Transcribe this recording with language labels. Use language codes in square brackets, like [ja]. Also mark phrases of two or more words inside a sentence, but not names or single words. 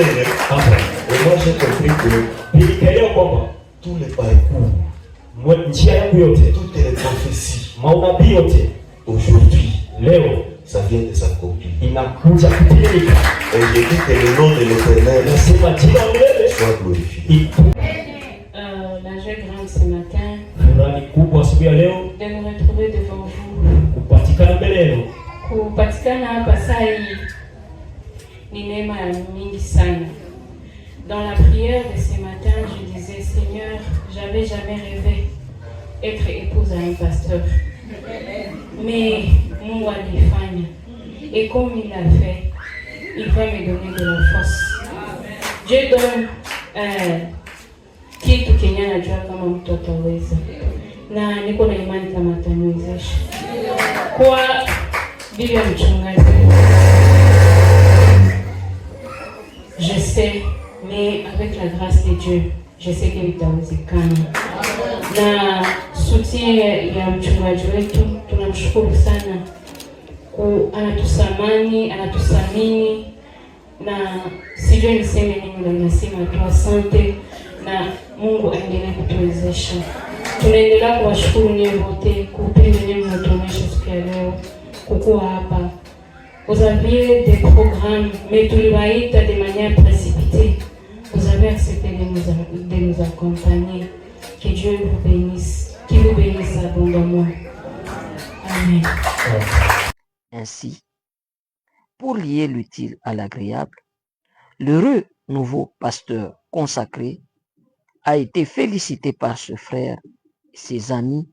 [fr] Et moi j'ai compris que tous les parcours, toutes les prophéties, aujourd'hui, ça vient de s'accomplir. Et je dis que le nom de l'Éternel soit glorifié. La joie grande ce matin de me retrouver devant vous. [sw] Kupatikana hapa sai ni neema ya mingi sana. [fr] Dans la prière de ce matin, je disais, Seigneur, j'avais jamais rêvé être épouse à un pasteur. [sw] Mais Mungu alifanya. [fr] Et comme il l'a fait, il va me donner de la force. Dieu donne [sw] kitu kenye anajua kama mtu ataweza. Na niko na imani kama ataniwezesha. Kwa bibi ya mchungaji. [fr] Je sais, mais avec la grâce de Dieu, je sais que vitawezekana. [sw] Na soutien ya mchungaji wetu tunamshukuru sana. Anatusamani, anatusamini na sijui niseme nini, na nasema tu asante na Mungu aendelee kutuwezesha. Tunaendelea kuwashukuru nyinyi wote kupenda nyinyi mnatuonyesha siku ya leo kukuwa hapa. [fr] Vous aviez des programmes, mais tuliwaita de manière précipitée. Vous avez accepté de nous accompagner. Que Dieu vous bénisse, qu'il vous bénisse abondamment. Amen. Ainsi, pour lier l'utile à l'agréable, l'heureux nouveau pasteur consacré a été félicité par ce frère et ses amis.